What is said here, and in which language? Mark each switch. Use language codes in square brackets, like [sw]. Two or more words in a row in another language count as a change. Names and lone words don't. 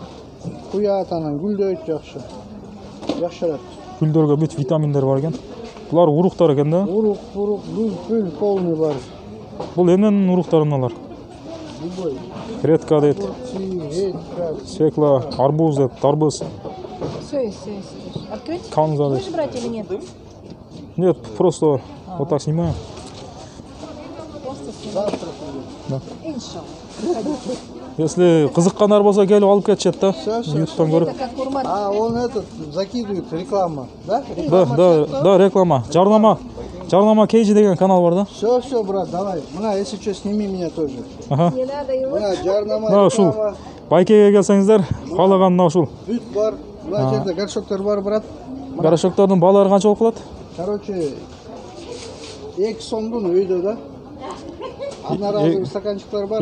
[ky] Куят анан гүлдөйт жакшы. Жакшырат. Гүлдөргө бүт витаминдер бар экен. Булар уруктар экен да. Урук, гүл полный бар. Бул эмненин уруктары мыналар? [ru] Любой. [ky] Редка дейт. Свекла, арбуз дейт, тарбыз. [ru] Все. Открыть? [ky] Канза дейт. [ru] Будешь брать или нет? Нет, просто вот так снимаю. Да. [ky] Если кызыккандар болсо келип алып кетишет да. Ютубтан көрүп. [ru] А он этот закидывает реклама, да? Да, реклама. [ky] Жарнама Кейджи деген канал бар да. [ru] Все, брат, давай. Мына, если что, сними меня тоже. Аха. [ky] Мына, жарнама Мына ушул реклама. байкеге келсеңиздер, каалаган мына ушул. Бүт бар. Мына жерде горшоктор бар, брат. Горошоктордун баалары канча болуп калат? Короче, 2 сомдон өйдө да. Одноразовый стаканчиктар бар.